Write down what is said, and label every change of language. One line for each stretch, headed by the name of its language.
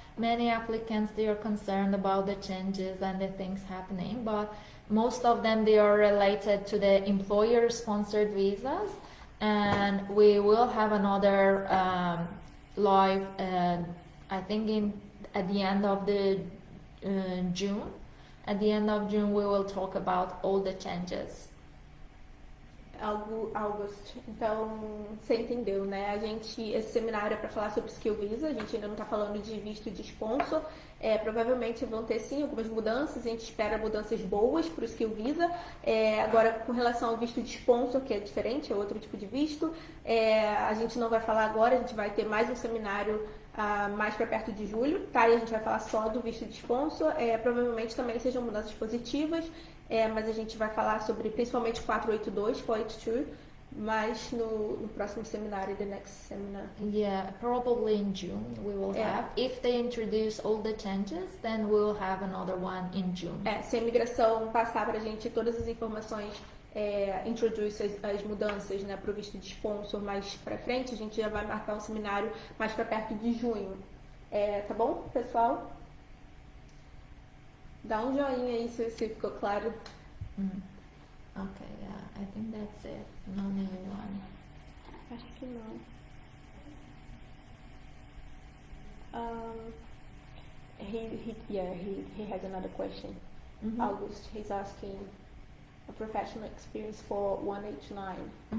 English: many applicants, they are concerned about the changes and the things happening, but most of them, they are related to the employer-sponsored visas, and we will have another live, I think at the end of the June. At the end of June, we will talk about all the changes.
Portuguese: August, então você entendeu, né? Esse seminário é para falar sobre skill visa, a gente ainda não está falando de visto de sponsor. Provavelmente vão ter sim algumas mudanças, a gente espera mudanças boas para o skill visa. Agora, com relação ao visto de sponsor, que é diferente, é outro tipo de visto, a gente não vai falar agora, a gente vai ter mais um seminário mais para perto de julho, tá? E a gente vai falar só do visto de sponsor. Provavelmente também sejam mudanças positivas. Mas a gente vai falar sobre principalmente 482, 482, mas no próximo seminário,
English: the next seminar. Yeah, probably in June we will have. If they introduce all the changes, then we will have another one in June.
Portuguese: Se a imigração passar pra gente todas as informações, introduz as mudanças, né, pro visto de sponsor mais pra frente, a gente já vai marcar um seminário mais pra perto de junho. Tá bom, pessoal? Dá um joinha aí se ficou claro.
English: Okay, yeah, I think that's it. No new one.
Portuguese: Acho que não.
English: He has another question. August, he's asking a professional experience for 189.